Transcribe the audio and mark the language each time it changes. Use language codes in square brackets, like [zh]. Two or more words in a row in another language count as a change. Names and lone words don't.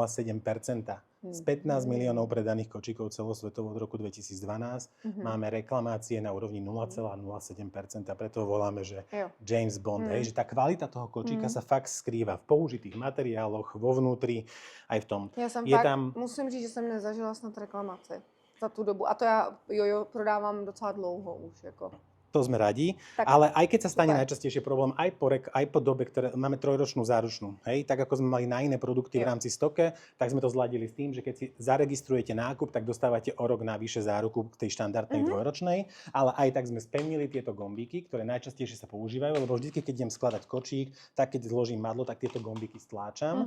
[sk] Z 15 miliónov predaných kočíkov celosvetovo od roku 2012 máme reklamácie na úrovni 0,07%. Preto voláme, že James Bond. Hej, že tá kvalita toho kočíka sa fakt skrýva v použitých materiáloch, vo vnútri, aj v tom. [cs] Já jsem musím říct, že jsem nezažila snad reklamaci za tu dobu. A to já jojo prodávám docela dlouho už. Jako. [sk] To sme radi, tak, ale aj keď sa stane najčastejšie problém, aj po dobe, ktoré máme 3-ročnú záručnú, hej, tak ako sme mali na iné produkty v rámci stoke, tak sme to zladili s tým, že keď si zaregistrujete nákup, tak dostávate o rok navyše záruku k tej štandardnej 2-ročnej, ale aj tak sme spevnili tieto gombíky, ktoré najčastejšie sa používajú, lebo vždy, keď idem skladať kočík, tak keď zložím madlo, tak tieto gombíky stláčam.